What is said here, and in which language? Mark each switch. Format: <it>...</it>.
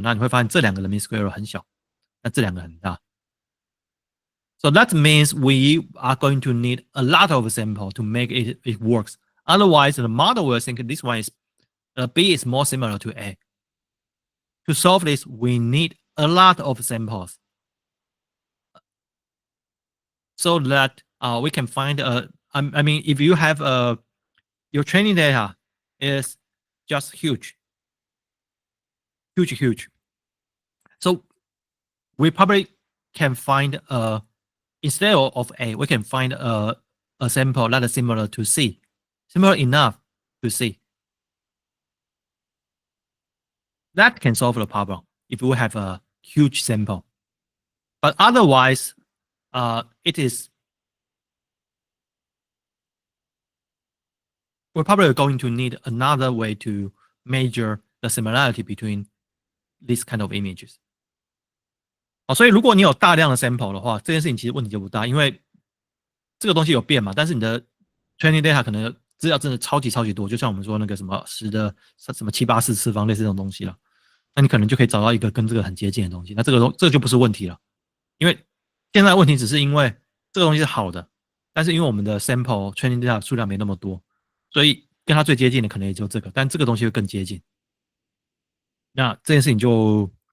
<zh>那你会发现这两个的 mean square error 很小，那这两个很大。</zh> <en>So that means we are going to need a lot of sample to make it works. Otherwise, the model will think this one is B is more similar to A. To solve this, we need a lot of samples so that we can find I mean, if you have your training data is just huge. So we probably can find instead of A, we can find a sample that is similar to C, similar enough to C. That can solve the problem if we have a huge sample. But otherwise, it is we're probably going to need another way to measure the similarity between these kind of images.</en> <zh>所以如果你有大量的 sample 的话，这件事情其实问题就不大，因为这个东西有变嘛，但是你的 training data 可能资料真的超级多，就像我们说那个什么10的什么784次方类似这种东西了，那你可能就可以找到一个跟这个很接近的东西，那这个就不是问题了，因为现在的问题只是因为这个东西是好的，但是因为我们的 sample training data 数量没那么多，所以跟它最接近的可能也就这个，但这个东西会更接近，那这件事情就</zh>